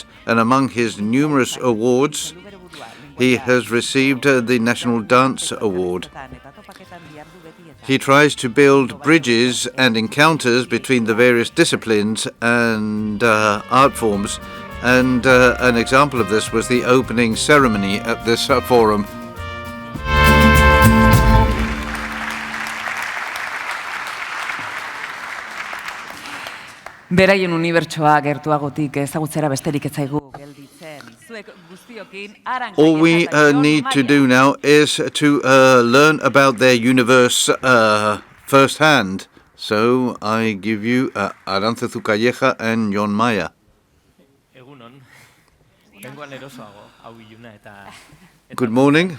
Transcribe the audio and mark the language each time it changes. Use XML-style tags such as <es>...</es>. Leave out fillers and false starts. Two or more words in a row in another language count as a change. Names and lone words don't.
<en>And among his numerous awards, he has received the National Dance Award. He tries to build bridges and encounters between the various disciplines and art forms, and an example of this was the opening ceremony at this forum.</en> <eu>Beraien unibertsoa gertuagotik ezagutzera besterik ez zaigu gelditzen. Zuek guztiokin</eu> <en>All we need to do now is to learn about their universe firsthand. So I give you Aránzazu Calleja and Jon Maya. Good morning.</en>